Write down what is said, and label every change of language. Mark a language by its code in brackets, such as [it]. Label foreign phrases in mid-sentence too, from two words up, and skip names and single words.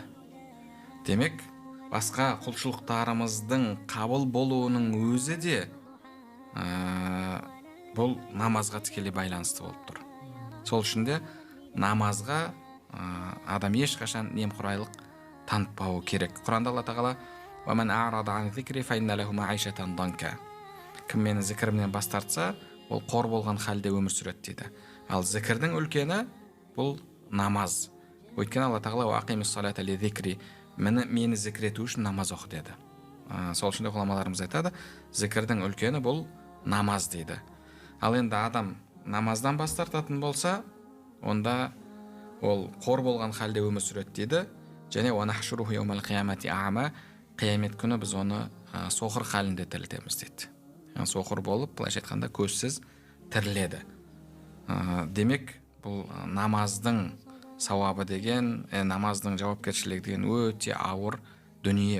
[kk] Демек, басқа құлшылықтарымыздың қабыл болуының өзі де бұл намазға тікелей байланысты болып тұр. Сол үшін де намазға адам ешқашан немқұрайлық танытпауы керек. Құранда Алла тағала [ar] وَمَنْ أَعْرَضَ عَنْ ذِكْرِي فَإِنَّ لَهُ مَعِيشَةً ضَنْكًا [kk] кім мені зікірімнен бас тартса, ол қор болған халде өмір сүреді дейді. Ал зікірдің үлкені бұл намаз. Өйткені Алла тағала [ar] وَأَقِيمِ الصَّلَاةَ لِذِكْرِي [kk] мені зікір ету үшін намаз оқы деді. Сол үшін де ғұламаларымыз айтады, зікірдің үлкені бұл намаз дейді. Ал енді адам намаздан бас тартатын болса, онда ол қор болған халде өмір сүреді дейді. Және [ar] وَنَحْشُرُهُ يَوْمَ الْقِيَامَةِ أَعْمَى [kk] қиямет күні біз оны соқыр халінде тірілтеміз дейді. Соқыр болып, былайша айтқанда көзсіз тіріледі. Демек, бұл намаздың сауабы деген, намаздың жауапкершілігі деген өте ауыр дүние.